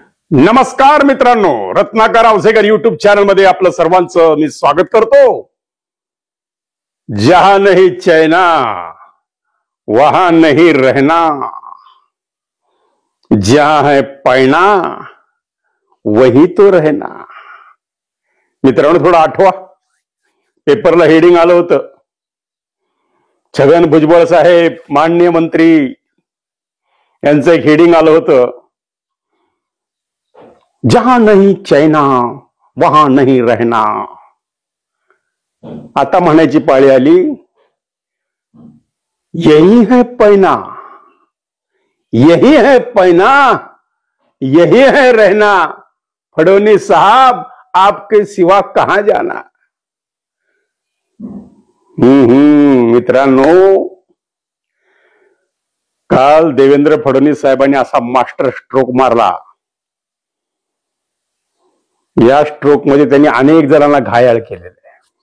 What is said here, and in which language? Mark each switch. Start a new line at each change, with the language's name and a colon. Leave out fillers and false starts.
Marathi: नमस्कार मित्रांनो, Ratnakar Ausekar YouTube channel मध्ये आपलं सर्वांचं मी स्वागत करतो.
Hindi: जहां नहीं चैना वहां नहीं रहना, जहां है पैना वही तो रहना.
Marathi: मित्रांनो, थोडं आठवा, पेपरला हेडिंग आलं होतं, छगन भुजबळ साहेब माननीय मंत्री यांचं एक हेडिंग आलं होतं,
Hindi: जहां नहीं चैना वहां नहीं रहना.
Marathi: आता म्हणायची पाळी आली,
Hindi: यही है पैना, यही है पैना, यही है रहना. फडणवीस साहब, आपके सिवा कहां जाना.
Marathi: मित्रांनो, काल देवेंद्र फडणवीस साहेबांनी असा मास्टर स्ट्रोक मारला. या स्ट्रोक मध्ये त्यांनी अनेक जणांना घायाळ केलेले आहे.